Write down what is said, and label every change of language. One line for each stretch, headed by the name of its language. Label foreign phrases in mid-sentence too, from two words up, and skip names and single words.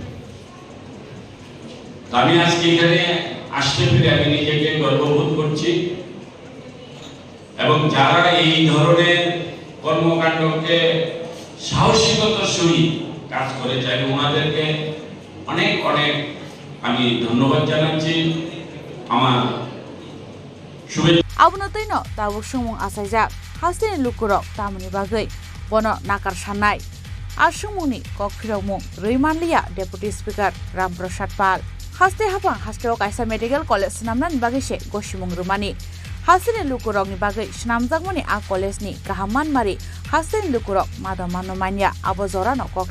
Bangla: আমি আজকে এখানে আসতে পেরে আমি নিজেকে গর্ববোধ করছি এবং যারা এই ধরনের কর্মকাণ্ডকে সাহসিকতার সহিত কাজ করে যায় ওনাদেরকে অনেক অনেক আমি ধন্যবাদ জানাচ্ছি। আমার শুভেচ্ছা।
Kok Borok: Abunotay no tabuk sumung asaijak hasini lukurok tamani bagai bono nakar sanai asumuni kokphirokmung Ruimanlia
English: Deputy Speaker
Kok Borok: Ramprasad Pal haste hapang hasteo kaisa
English: medical college
Kok Borok: snamnan bagai se gosimung rumani hasini lukurok ni bagai snamjakmani a college ni kahaman mari hasini lukurok madamano manya abojora no kok